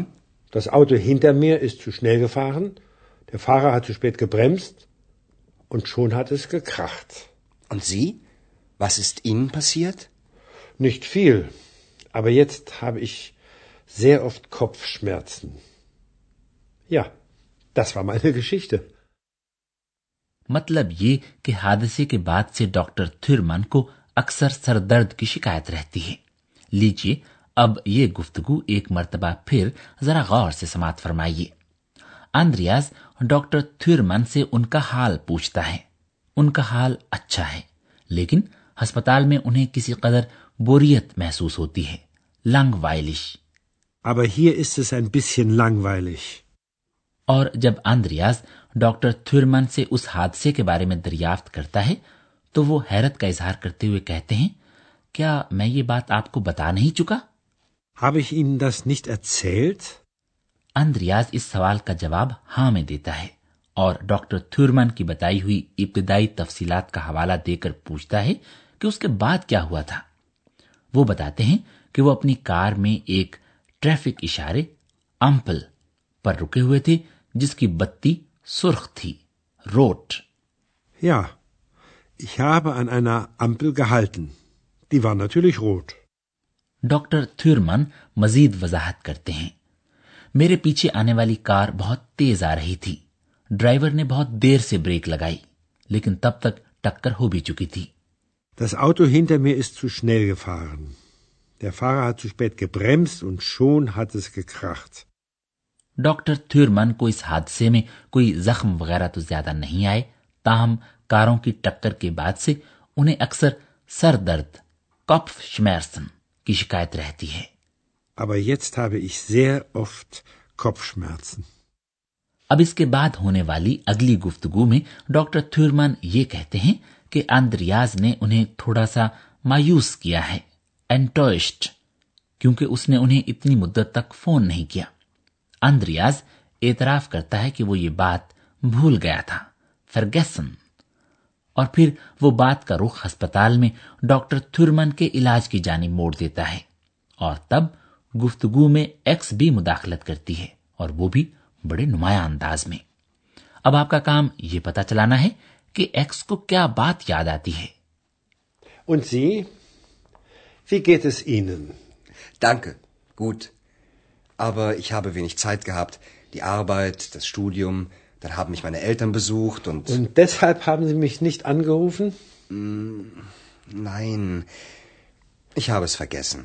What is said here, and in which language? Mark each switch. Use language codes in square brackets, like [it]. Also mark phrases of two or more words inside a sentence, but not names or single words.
[de] Das Auto hinter mir ist zu schnell gefahren. Der Fahrer hat zu spät gebremst. Und schon hat es gekracht. Und Sie? Was ist Ihnen passiert? Nicht viel. Aber jetzt habe ich sehr oft Kopfschmerzen. Ja, das war meine Geschichte. [ur] مطلب یہ کہ حادثے کے بعد سے ڈاکٹر تھیورمن کو اکثر سر درد کی شکایت رہتی ہے. لیجیے اب یہ گفتگو ایک مرتبہ پھر ذرا غور سے سماعت فرمائیے. اندریاز ڈاکٹر تھیورمن سے ان کا حال پوچھتا ہے. ان کا حال اچھا ہے، لیکن ہسپتال میں انہیں کسی قدر بوریت محسوس ہوتی ہے. [de] langweilig. Aber hier ist es ein bisschen langweilig. [ur] اور جب اندریاز ڈاکٹر تھیورمن سے اس حادثے کے بارے میں دریافت کرتا ہے تو وہ حیرت کا اظہار کرتے ہوئے کہتے ہیں، کیا میں یہ بات آپ کو بتا نہیں چکا؟ [de] Habe ich Ihnen das nicht erzählt? [ur] اندریاز اس سوال کا جواب ہاں میں دیتا ہے اور ڈاکٹر تھیورمن کی بتائی ہوئی ابتدائی تفصیلات کا حوالہ دے کر پوچھتا ہے کہ اس کے بعد کیا ہوا تھا. وہ بتاتے ہیں کہ وہ اپنی کار میں ایک ٹریفک اشارے امپل پر رکے ہوئے تھے جس کی بتی سرخ تھی، روٹ. [de] Ja, ich habe an einer Ampel gehalten. Die war natürlich rot. [ur] ڈاکٹر تھیورمن مزید وضاحت کرتے ہیں، میرے پیچھے آنے والی کار بہت تیز آ رہی تھی. ڈرائیور نے بہت دیر سے بریک لگائی لیکن تب تک ٹکر ہو بھی چکی تھی. [de] Das Auto hinter mir ist zu schnell gefahren. Der Fahrer hat zu spät gebremst und schon hat es gekracht. [ur] ڈاکٹر تھیورمن کو اس حادثے میں کوئی زخم وغیرہ تو زیادہ نہیں آئے، تاہم کاروں کی ٹکر کے بعد سے انہیں اکثر سر درد Kopfschmerzen کی شکایت رہتی ہے. [de] Aber jetzt habe ich sehr oft Kopfschmerzen. [ur] اب اس کے بعد ہونے والی اگلی گفتگو میں ڈاکٹر تھیورمن یہ کہتے ہیں کہ اندریاز نے انہیں تھوڑا سا مایوس کیا ہے، enttäuscht، کیونکہ اس نے انہیں اتنی مدت تک فون نہیں کیا. اندریاز اعتراف کرتا ہے کہ وہ یہ بات بھول گیا تھا، vergessen، اور پھر وہ بات کا رخ ہسپتال میں ڈاکٹر تھیورمن کے علاج کی جانب موڑ دیتا ہے اور تب گفتگو میں ایکس بھی مداخلت کرتی ہے اور وہ بھی بڑے نمایاں انداز میں. اب آپ کا کام یہ پتہ چلانا ہے کہ ایکس کو کیا بات یاد آتی ہے. [de] Und Sie? Wie geht es Ihnen? Danke, gut. Aber ich habe wenig Zeit gehabt. Die Arbeit, das Studium, dann haben mich meine Eltern besucht und... Und deshalb haben Sie mich nicht angerufen? Nein, ich habe es vergessen.